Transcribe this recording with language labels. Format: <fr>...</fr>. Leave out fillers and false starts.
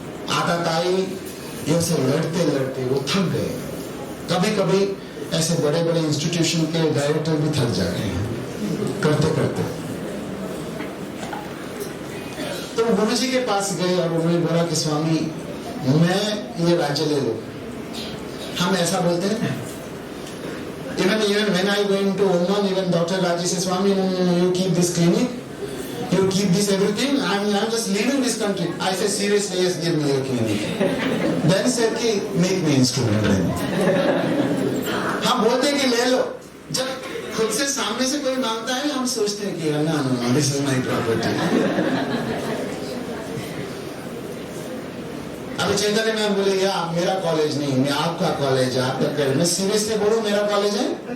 <hi>आताताई ये से लड़ते लड़ते वो थक गए। कभी कभी ऐसे बड़े बड़े इंस्टीट्यूशन के डायरेक्टर भी थक जाते हैं करते करते। तो गुरु जी के पास गए और उन्होंने बोला कि स्वामी मैं ये राज्य ले लो। हम ऐसा बोलते हैं,</hi> <en>even when I go into Oman, even Dr. Raji says, Swami, you keep this clinic, you keep this everything, I'm just leaving this country. I say, seriously, yes, give me your clinic. Then said कि make me instrument then.</en> <hi>हम बोलते हैं कि ले लो। जब खुद से सामने से कोई मांगता है हम सोचते हैं कि</hi> <en>no, this is my property.</en> <hi>अभी चैतन्य मैम बोले या मेरा कॉलेज नहीं, मैं आपका कॉलेज है, आपका कॉलेज। मैं सीरियसली बोलूं मेरा कॉलेज है?</hi>